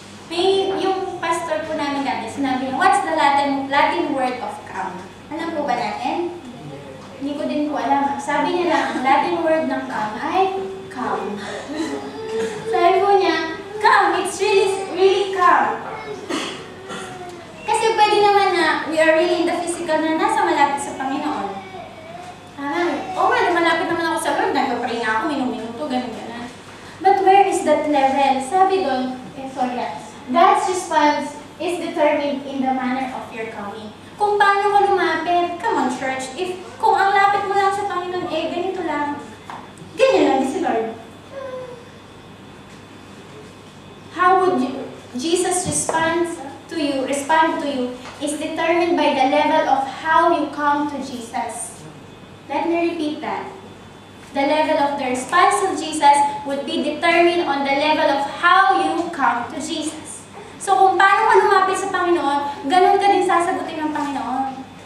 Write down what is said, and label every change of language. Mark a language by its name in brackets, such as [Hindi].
[Filipino] May, yung pastor po namin dati, sinabi niya, [English] what's the Latin word of come? [Filipino] Alam po ba natin? Hindi ko din po alam. Sabi niya lang, ang Latin word ng come ay come. [English] Sabi po niya, come. It's really come. [Filipino] Kasi pwede naman na [English] we are really in the physical [Filipino] na nasa malapit sa Panginoon. Malapit naman ako sa Lord. Nagpapray nga ako, minuto, ganun. [English] But where is that level? [Filipino] Sabi doon, [English] God's response is determined in the manner of your coming. [Filipino] Kung paano ka lumapit, come on church. Kung ang lapit mo lang sa Panginoon, ganito lang. Ganyan lang si Lord. [English] How would Jesus respond to you is determined by the level of how you come to Jesus. Let me repeat that. The level of the response of Jesus would be determined on the level of how you come to Jesus. [Filipino] So kung paano ka lumapit sa Panginoon, ganun ka din sasagutin ng Panginoon.